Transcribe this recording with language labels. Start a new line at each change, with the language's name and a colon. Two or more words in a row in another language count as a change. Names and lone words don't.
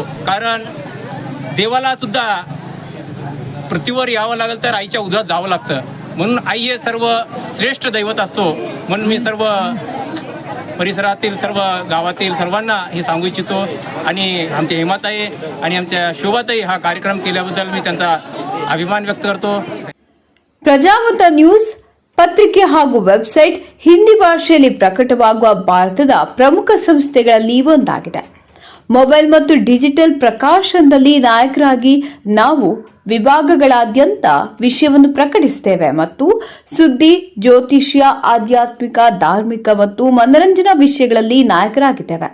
Marathi: कारण देवाला सुद्धा पृथ्वीवर यावं लागलं तर आईच्या उदरात जावं लागतं. म्हणून आई हे सर्व श्रेष्ठ दैवत असतो. म्हणून मी सर्व परिसरातील सर्व गावातील सर्वांना हे सांगू इच्छितो. आणि आमच्या हेमाताई आणि आमच्या शोभाताई हा कार्यक्रम केल्याबद्दल मी त्यांचा अभिमान व्यक्त करतो.
Kannada: ಪ್ರಜಾಮತ ನ್ಯೂಸ್ ಪತ್ರಿಕೆ ಹಾಗೂ ವೆಬ್ಸೈಟ್ ಹಿಂದಿ ಭಾಷೆಯಲ್ಲಿ ಪ್ರಕಟವಾಗುವ ಭಾರತದ ಪ್ರಮುಖ ಸಂಸ್ಥೆಗಳಲ್ಲಿ ಒಂದಾಗಿದೆ. ಮೊಬೈಲ್ ಮತ್ತು ಡಿಜಿಟಲ್ ಪ್ರಕಾಶನದಲ್ಲಿ ನಾಯಕರಾಗಿ ನಾವು ವಿಭಾಗಗಳಾದ್ಯಂತ ವಿಷಯವನ್ನು ಪ್ರಕಟಿಸುತ್ತೇವೆ ಮತ್ತು ಸುದ್ದಿ, ಜ್ಯೋತಿಷ್ಯ, ಆಧ್ಯಾತ್ಮಿಕ, ಧಾರ್ಮಿಕ ಮತ್ತು ಮನರಂಜನಾ ವಿಷಯಗಳಲ್ಲಿ ನಾಯಕರಾಗಿದ್ದೇವೆ.